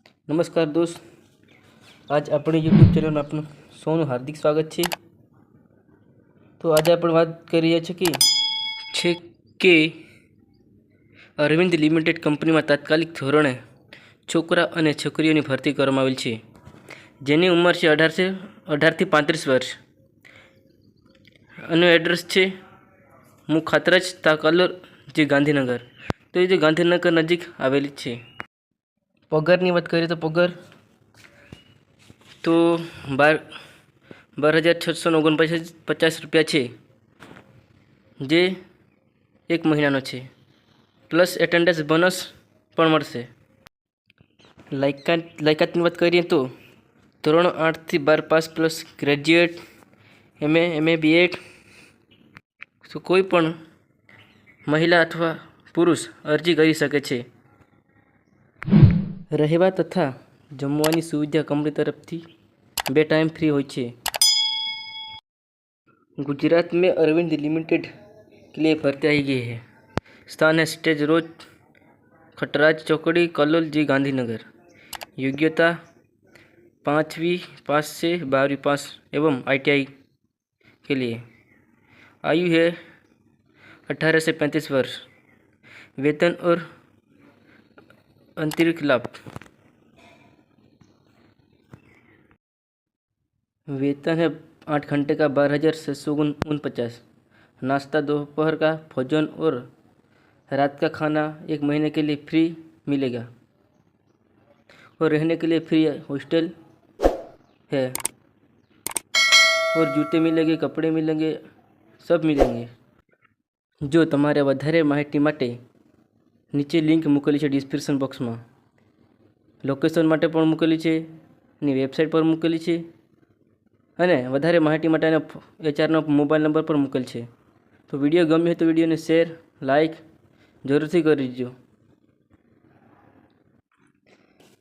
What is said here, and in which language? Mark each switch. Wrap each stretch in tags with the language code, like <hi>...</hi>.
<hi>नमस्कार दोस्त, आज अपने यूट्यूब चैनल में आपનું</hi> <gu>સૌનું હાર્દિક સ્વાગત છે। તો આજે આપણે વાત કરી રહ્યા છીએ કે અરવિંદ લિમિટેડ કંપનીમાં તાત્કાલિક ધોરણે છોકરા અને છોકરીઓની ભરતી કરવામાં આવેલ છે, જેની ઉંમર છે 18 થી 35 વર્ષ। અને એડ્રેસ છે મુખાત્રજ તાકલોર, જે ગાંધીનગર। તો એ જે ગાંધીનગર નજીક આવેલી છે। પગારની વાત કરીએ તો પગાર તો 12,649 રૂપિયા છે, જે એક મહિનાનો છે, પ્લસ એટેન્ડન્સ બોનસ પણ મળશે। લાયકાતની વાત કરીએ તો ધોરણ 8 થી 12 pass plus graduate, MA BEd। તો કોઈ પણ મહિલા અથવા પુરુષ અરજી કરી શકે છે। રહેવા તથા જમવાની સુવિधा कंपनी तरफ થી 2 टाइम फ्री હોય છે।</gu> <hi>गुजरात में अरविंद लिमिटेड के लिए भर्ती आई गई है। स्थान है स्टेज रोड, खटराज चौकड़ी, कलोल, जी गांधीनगर। योग्यता 5वीं पास से 12वीं पास एवं ITI के लिए। आयु है 18 से 35 वर्ष। वेतन और अतिरिक्त लाभ। वेतन है 8 घंटे का 12,649। नाश्ता दोपहर का भोजन और रात का खाना 1 महीने के लिए फ्री मिलेगा और रहने के लिए फ्री हॉस्टल है और जूते मिलेंगे, कपड़े मिलेंगे, सब मिलेंगे।</hi> <gu>जो तमारे વધારે માહિતી માટે નીચે લિંક મૂકેલી છે ડિસ્ક્રિપ્શન બોક્સમાં। લોકેશન માટે પણ મૂકેલી છે, એની વેબસાઇટ પર મૂકેલી છે, અને વધારે માહિતી માટે એના HR નો મોબાઈલ નંબર પર મૂકેલ છે। તો વિડીયો ગમ્યો હોય તો વિડીયોને શેર, લાઇક જરૂરથી કરી દેજો।</gu>